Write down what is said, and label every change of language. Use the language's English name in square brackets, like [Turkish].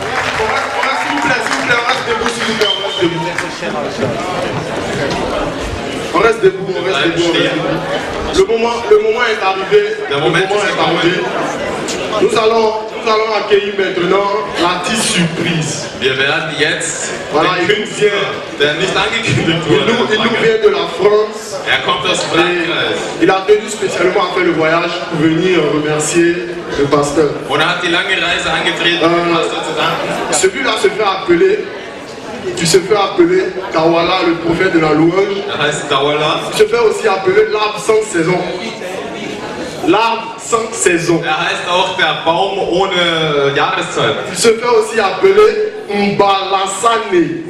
[French] S'il vous plaît, on reste debout, s'il vous plaît, on reste debout. On reste debout, on reste debout, on reste debout. Le moment est arrivé. Le moment est arrivé. Nous allons accueillir maintenant l'artiste surprise. [German] Wir werden jetzt [French] Voilà, [German] den Künstler, der nicht angekündigt [French] Il [German] wurde, [French] nous vient de la France. [German] kommt aus Frankreich. [French] Il a tenu spécialement à faire le voyage pour venir remercier le pasteur. [German] Und er hat die lange Reise angetreten, um dem Pastor zu danken. [French] Celui-là se fait appeler, tu se fais appeler Tawala, le prophète de la louange. [German] Er heißt Dauerla. [French] Tu se fais aussi appeler l'arbre sans saison. L'arbre sans saison. [German] Er heißt auch der Baum ohne Jahreszeit. [French] Tu se fais aussi appeler Mbalassane.